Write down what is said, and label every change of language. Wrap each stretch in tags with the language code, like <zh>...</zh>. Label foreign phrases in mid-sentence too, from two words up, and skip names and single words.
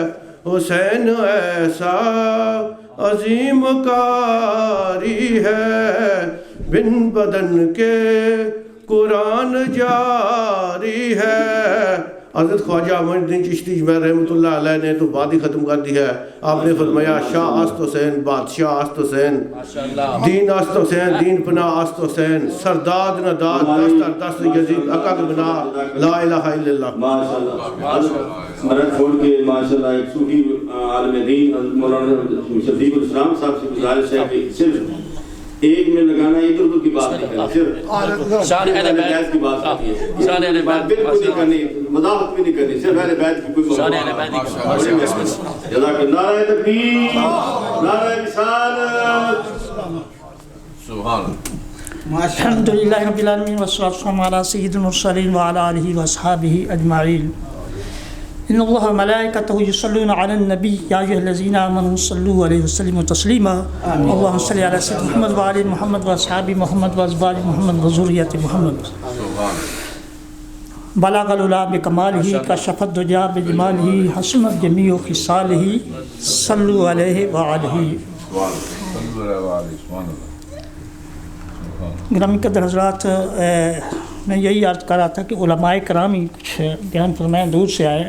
<ur>حسین ایسا عظیم کاری ہے, بن بدن کے قرآن جاری ہے. حضرت خواجہ معین الدین چشتی اجمیر رحمۃ اللہ علیہ نے تو بات ہی ختم کر دی ہے. آپ نے فرمایا</ur> <fa>شاہ است حسین بادشاہ است حسین, دین است حسین دین پناہ است حسین, سرداد نداد دست دست یزید عقد بنا</fa> <ar>لا الہ الا اللہ.</ar> <fa>ماشاءاللہ مرد چھوڑ کے ماشاءاللہ ایک صوفی عالم دین مولانا شفیق الاسلام صاحب سے گزارش ہے کہ صرف 1 منٹ لگانا, ادھر ادھر کی بات نہیں کرنی, صرف شان اہل بیت کی بات کرنی ہے, شان اہل بیت بالکل نہیں کرنی, مداحت بھی نہیں کرنی, صرف اہل بیت کی کوئی شان اہل بیت کی.</fa> <ar>جزاک اللہ.</ar> <ur>نعرہ تکبیر, نعرہ رسالت.</ur> <ar>سبحان اللہ. الحمدللہ رب العالمین والصلاۃ والسلام علی سید المرسلین وعلی آلہ واصحابہ اجمعین. ان اللہ وملائکتہ یصلون علی النبی یا ایھا الذین آمنوا صلوا علیہ وسلموا تسلیما. اللهم صل علی سیدنا محمد وعلی محمد واصحاب محمد وازواج محمد وذریۃ محمد. بلغ العلا بکمالہ کشف الدجی بجمالہ حسنت جمیع خصالہ صلوا علیہ وآلہ.</ar> <ur>گرامی قدر حضرات, میں یہی عرض کر رہا تھا کہ علماء کرام ہی کچھ بیان فرمائیں، دور سے آئے.</ur>